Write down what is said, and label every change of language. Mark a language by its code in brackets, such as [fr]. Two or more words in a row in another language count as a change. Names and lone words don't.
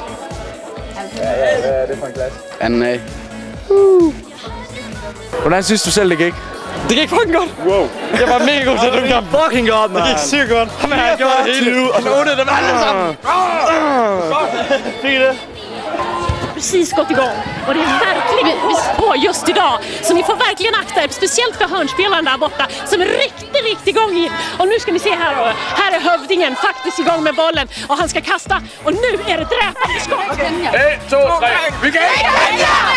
[da] Hvad er det for en klasse? Anden A. Hvordan synes du selv, det gik? Det gik fucking godt. Wow. Jeg var mega god til den kamp. Fucking godt, man. Det gik sygt godt. Ham her, jeg gjorde det hele. Og så åbnede dem alle sammen. Fik I det? [sv] Precis gått igång och det är verkligen på just idag, så ni får verkligen akta er, speciellt för hörnspelaren där borta som är riktigt igång in. Och nu ska ni se här, och här är hövdingen faktiskt igång med bollen och han ska kasta och nu är det dräpande skott. [da] 1, 2, 3. Vi kan ikke!